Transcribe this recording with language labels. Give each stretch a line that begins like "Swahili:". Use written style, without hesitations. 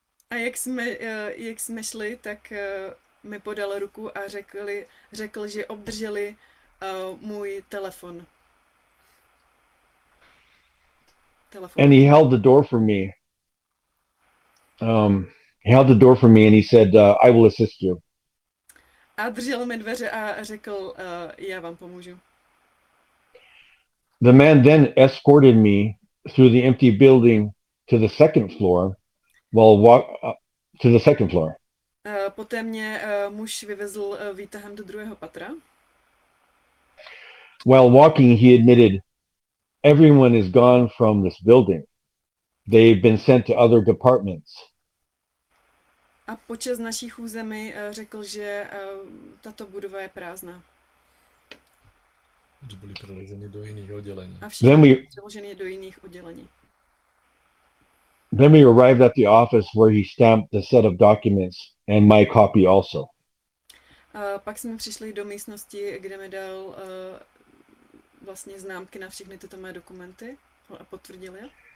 Czech: A jak jsme šli, tak mi podal ruku a řekl, že obdrželi můj telefon.
English: And he held the door for me. He held the door for me and he said, "I will assist you."
Czech: A držel mi dveře a řekl, já vám pomůžu.
English: The man then escorted me through the empty building to the second floor while to the second floor.
Czech: Poté mě muž vyvezl výtahem do druhého patra.
English: While walking, he admitted, "Everyone is gone from this building. They've been sent to other departments."
Czech: A počas naší chůze mi řekl, že tato budova je prázdná. Že byly přeloženy do jiných oddělení. A všichni byly přeloženy do jiných oddělení.
English: Then we arrived at the office where he stamped the set of documents and my copy also.
Czech: Pak jsme přišli do místnosti, kde mi dal vlastně známky na všechny tyto mé dokumenty a potvrdil je.